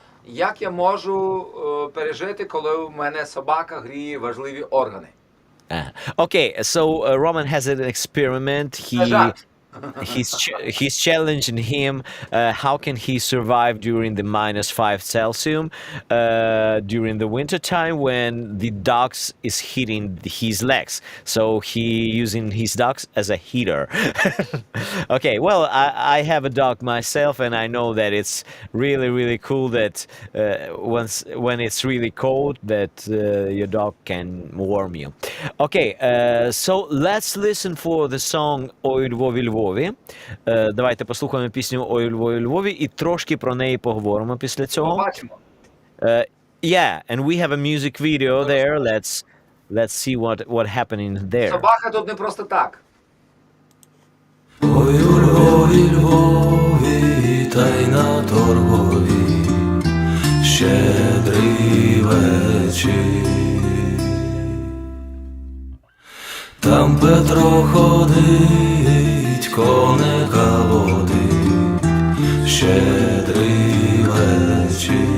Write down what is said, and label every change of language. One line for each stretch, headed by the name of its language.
Ukrainian: Як я можу пережити, коли у мене собака гріє важливі органи?
English: Okay, so Roman has an experiment. He's challenging him. How can he survive during the -5 Celsius during the winter time when the dogs is hitting his legs? So he using his dogs as a heater. Okay, well, I have a dog myself, and I know that it's really cool that when it's really cold, that your dog can warm you. Okay, so let's listen for the song «Ой, Львові, Львові».
Ukrainian: Давайте послухаємо пісню «Ой, Львові, Львові» і трошки про неї поговоримо після цього. Побачимо.
English: Yeah, and we have a music video there. Let's see what happening there.
Ukrainian: Собака тут не просто так. Ой, у Львові, Львові, та й на торгові, щедрий вечір. Там Петро ходить, коника водить, щедрий вечір.